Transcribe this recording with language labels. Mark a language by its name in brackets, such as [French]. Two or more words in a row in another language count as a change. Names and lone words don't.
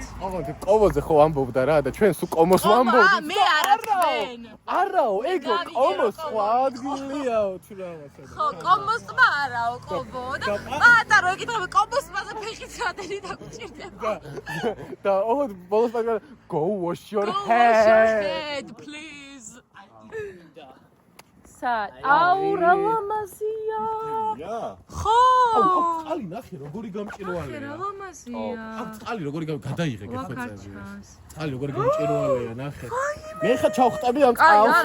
[Georgian] ოღონდ კოვოზე ხო ამბობდა რა და ჩვენ სულ კომოს ვამბობთ. მე არა თქვენ. არაო, ეგ კომოს სხვა ადგილიაო თუ რაღაცა. ხო, კომოსმა არაო, კოვო და პატარო ეკითხები კომოსმაზე ფეხით რადენი დაგჭირდება. და ოღონდ ბოლოს მაგა [English] go wash your Go wash your head. head, please. [Georgian] აუ რა ლამაზია. ხო. ყალი ნახე როგორი გამჭირვალეა. რა ლამაზია. ყალი როგორი გადაიღე გეხვეწები. ვაკარჩას. ყალი როგორი გამჭირვალეა ნახე. მე ხა ჩავხტები ამ აი, წყალს.